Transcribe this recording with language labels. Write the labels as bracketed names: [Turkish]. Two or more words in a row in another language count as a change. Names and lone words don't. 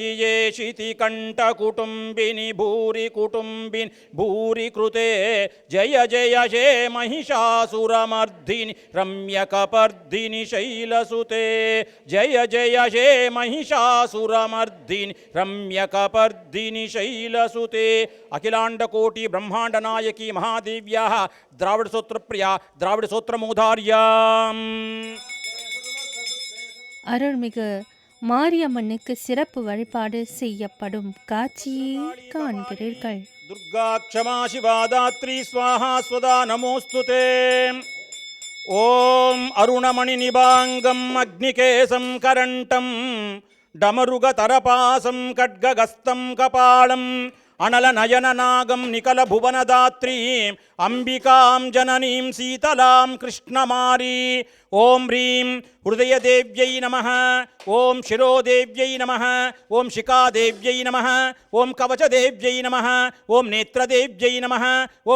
[Sanskrit] ये शितिकण्ठकुटुम्बिनि भूरि कुटुम्बिनि भूरि कृते जय जय हे महिषासुरमर्दिनि रम्यकपर्दिनि शैलसुते जय जय हे महिषासुरमर्दिनि रम्यकपर्दिनि शैलसुते अखिलाण्डकोटि ब्रह्माण्डनायकी महादेव्याः द्राविडसूत्रप्रिया द्राविडसूत्रमूधार्याम् [Tamil] அருள்மிகு மாரியம்மனுக்கு சிறப்பு வழிபாடு செய்யப்படும் காட்சியை காண்கிறீர்கள். [Sanskrit] दुर्गा क्षमा शिवा दात्री स्वाहा स्वदा नमोस्तुते ओम अरुणमणिनिभाङ्गम् अग्निकेशं करण्टं डमरुगतरपासं खड्गगस्तं कपालम् अनलनयननागं निकलभुवनदात्रीं अंबिकां जननीं शीतलां कृष्णमारी ओम ह्रीं हृदयदेव्यै नमः ओम शिरोदेव्यै नमः ओम शिखादेव्यै नमः ओम कवचदेव्यै नमः ओम नेत्रदेव्यै नमः ओम